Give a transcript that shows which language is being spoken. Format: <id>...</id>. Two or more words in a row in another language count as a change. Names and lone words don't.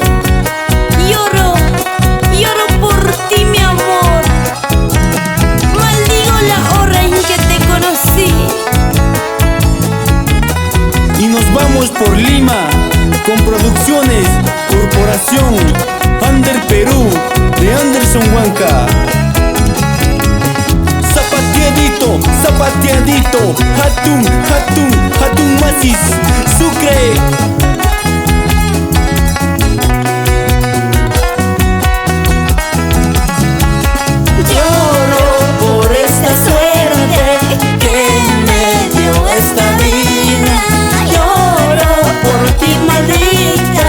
<es>Lloro por ti, mi amor. Maldigo la hora en que te conocí. Y nos vamos por Lima con producciones Corporación Under Perú de Anderson Huanca. Zapateadito, zapateadito,</es> <qu>hatun, hatun, hatun masis, Sucre.</qu> <es>Lloro por esta suerte que me dio esta vida. Lloro por ti, maldita.</es>